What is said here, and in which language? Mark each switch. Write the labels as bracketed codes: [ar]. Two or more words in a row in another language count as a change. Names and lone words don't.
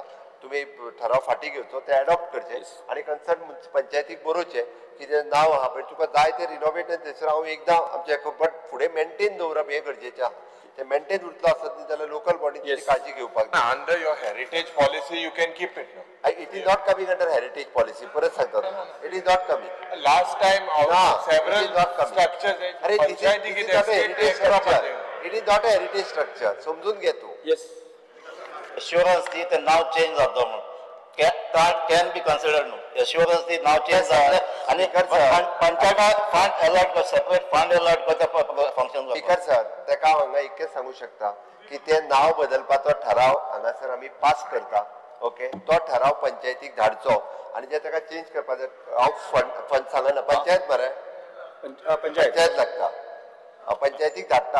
[kok] तुम्ही ठराव फाटी घेवचो, ते एडॉप्ट करचे आनी कन्सर्न पंचायतीक बरोवचें की जें नांव आहा पळय तुका जाय तें रिनोवेट थंयसर हांव एकदां आमचें, बट फुडें मेंटेन दवरप हें गरजेचें आहा. ते मेंटेन उरतलो आसत न्ही जाल्यार लोकल बॉडीची काळजी घेवपाक. [en] Under your heritage policy you can keep it. It is not coming under heritage policy. [kok] परत सांगता, [en] It is not coming. Last time several structures It is not a heritage structure. [kok] समजून घे तू. येस assurance दी ते नाव चेंज जातो म्हणून [en] can be considered [kok] न्हू. assurance दी नाव चेंज जाता आनी पंचायत [en] fund allot [kok] कर, [en] separate fund allot [kok] करता फंक्शन. [en] speaker sir [kok] तेका हांगा इतकें सांगू शकता की ते नाव बदलपाचो ठराव हांगासर आमी पास करता. ओके, तो ठराव पंचायतीक धाडचो आनी जे ताका चेंज करपाचो हांव फंड सांगना, पंचायत मरे पंचायत लागता, पंचायतीक धाडटा.